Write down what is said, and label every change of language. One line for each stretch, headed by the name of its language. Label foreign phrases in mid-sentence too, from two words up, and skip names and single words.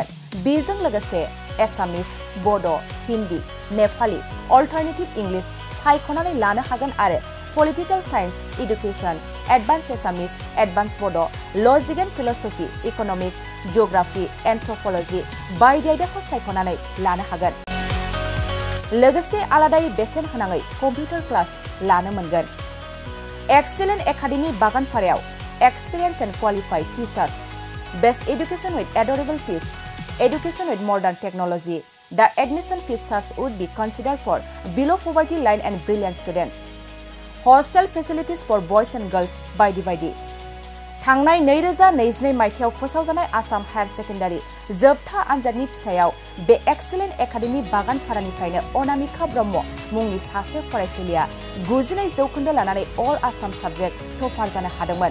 Bodo: बेजों लोगोसे एसामिस, बड', हिन्दी, नेपाली,
English: alternative English
Bodo: सायख'नानै लानो हागोन आरो पलिटिकल साइन्स, एडुकेशन, एडभान्स एसामिस, एडभान्स बड',
English: logic and philosophy,
Bodo: इकनमिक्स, जिअ'ग्राफि, एन्थ्रपलजि बायदि आयदाखौ सायख'नानै लानो हागोन। लोगोसे आलादायै बेसेन होनाङै कम्पिउटार क्लास लानो मोनगोन।
English: एक्सिलेन्ट एकाडेमि बागानफारायाव Experience and qualified teachers, best education with adorable fees, education with modern technology. The admission fees would be considered for below poverty line and brilliant students. Hostel facilities for boys and girls by divided.
Bodo: थांनाय 2022 मायथाइयाव फोसावजानाय आसाम हायर सेकेन्डारि जोबथा आनजादनि फिथाइयाव बे एक्सिलेन्ट एकाडेमि बागानफारानिफ्रायनो अनामिका ब्रह्म मुंनि सासे फरायसुलिया 92% लानानै
English: All Assam subject topper
Bodo: जानो हादोंमोन।